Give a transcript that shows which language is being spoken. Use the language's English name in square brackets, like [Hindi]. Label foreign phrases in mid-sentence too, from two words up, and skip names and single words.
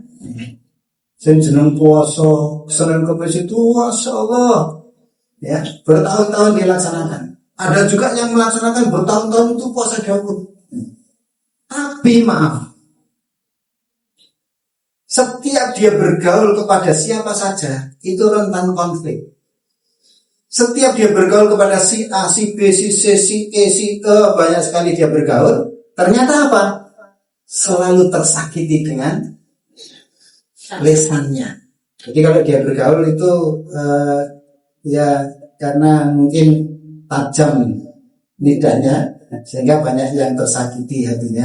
[Indonesian] Jeneng puasa Senin Kamis itu [Arabic] ما شاء الله [Indonesian] ya, bertahun-tahun dilaksanakan. Ada juga yang melaksanakan bertahun-tahun itu puasa Daud. Tapi maaf, setiap dia bergaul kepada siapa saja itu rentan konflik. Setiap dia bergaul kepada si A, si B, si C, si E, si E, banyak sekali dia bergaul. Ternyata apa? Selalu tersakiti dengan lesannya. Jadi kalau dia bergaul itu ya karena mungkin tajam lidahnya, sehingga banyak yang tersakiti hatinya.